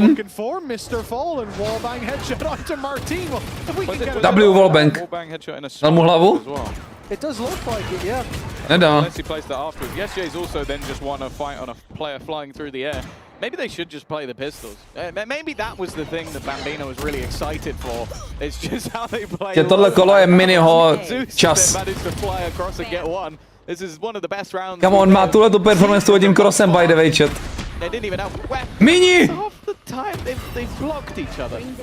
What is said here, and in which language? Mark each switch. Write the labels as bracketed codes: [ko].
[en] looking for. Mr. Fall and wallbang headshot onto Marteen. Well, if we can get [cs] W wallbang. Dal mu hlavu? [en] It does look like it, yeah. [cs] Nedá. [en] Unless he plays that afterwards. Yesjay's also then just won a fight on a player flying through the air. Maybe they should just play the pistols. Maybe that was the thing that Bambino was really excited for. It's just how they play. [cs] Že tohle kolo je Minnyho čas. [en] Managed to fly across and get one. This is one of the best rounds. Come on, [cs] má tuhletu performance s tím crossem, [en] by the way, chat. They didn't even have Minny! Half the time they've blocked each other.